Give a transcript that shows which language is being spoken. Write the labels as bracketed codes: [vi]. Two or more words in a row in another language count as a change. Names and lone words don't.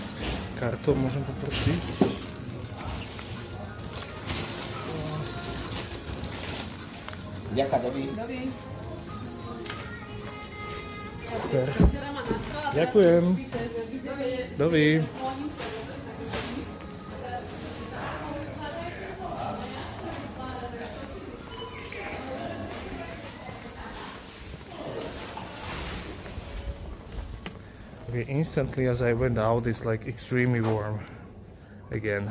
[sk] Kartou môžem poprosiť? Ďakujem, dobrý. Dobrý. Super. Ďakujem. Dobrý. [en] Okay, instantly as I went out, it's like extremely warm again.